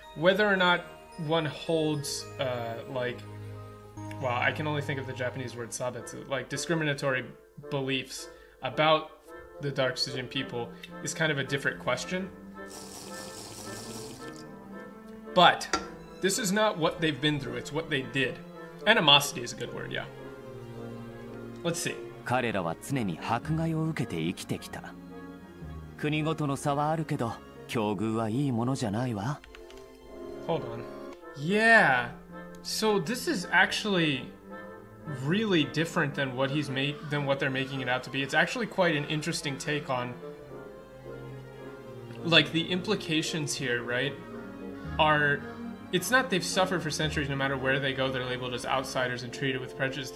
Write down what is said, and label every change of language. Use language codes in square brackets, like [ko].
[en] Whether or not one holds, I can only think of the Japanese word sabetsu, like discriminatory beliefs about the Dark Sijin people is kind of a different question. But this is not what they've been through, it's what they did. Animosity is a good word, yeah. Let's see. [ja] 彼らは常に迫害を受けて生きてきた。国ごとの差はあるけど、境遇はいいものじゃないわ。 [en] Hold on. Yeah. So this is actually really different than what they're making it out to be. It's actually quite an interesting take on, like, the implications here, right? It's not they've suffered for centuries, no matter where they go, they're labeled as outsiders and treated with prejudice.